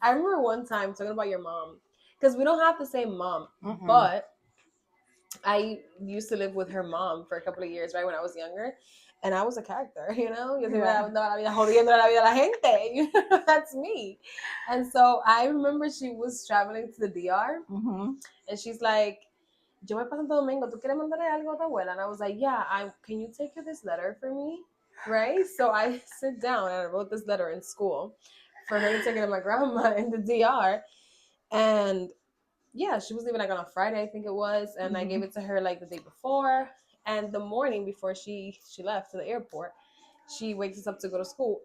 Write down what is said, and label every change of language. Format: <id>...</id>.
<en>I remember one time talking about your mom because we don't have the same mom, Mm-mm. but I used to live with her mom for a couple of years, right, when I was younger. And I was a character, you know?</en> <es>Yo siempre</es> <en>Yeah.</en> <es>andaba la vida jodiendo la vida a la gente.</es> <en>You know, that's me. And so I remember she was traveling to the DR Mm-hmm. and she's like,</en> <es>yo voy para Santo Domingo, ¿tú quieres mandarle algo a tu abuela?</es> <en>And I was like, yeah, can you take her this letter for me? Right? So I sit down and I wrote this letter in school for her to take it to my grandma in the DR. And yeah, she was leaving like on a Friday, I think it was, and I gave it to her like the day before. And the morning before she left to the airport, she wakes us up to go to school.</en>